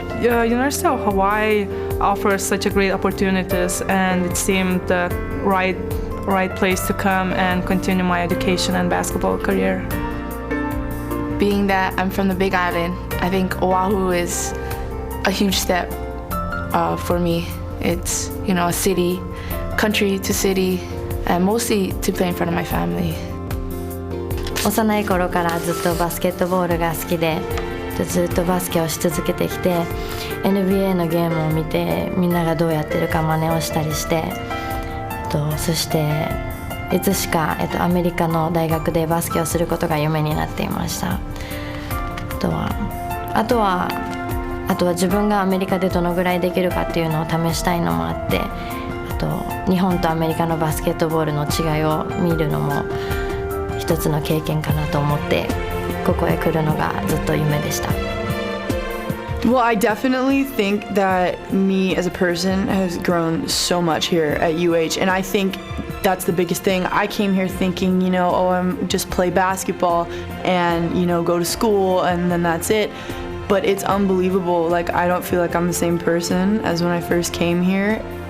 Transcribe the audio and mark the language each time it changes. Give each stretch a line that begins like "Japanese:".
English: University of Hawaii offers such a great opportunities, and it seemed the right place to come and continue my education and basketball career. Being that I'm from the Big Island, I think Oahu is a huge step for me. It's, you know, a city, country to city, and mostly to play in front of my family.
Japanese: 幼い頃からずっとバスケットボールが好きで、ずっとバスケをし続けてきて、 NBA のゲームを見てみんながどうやってるか真似をしたりして、そしていつしか、アメリカの大学でバスケをすることが夢になっていました。あとは自分がアメリカでどのぐらいできるかっていうのを試したいのもあって、あと日本とアメリカのバスケットボールの違いを見るのも一つの経験かなと思って、ここへ来るのがずっと夢でした。
English: Well, I definitely think that me as a person has grown so much here at UH, and I think that's the biggest thing. I came here thinking, you know, oh, I'm just play basketball and, you know, go to school and then that's it. But it's unbelievable. Like, I don't feel like I'm the same person as when I first came here.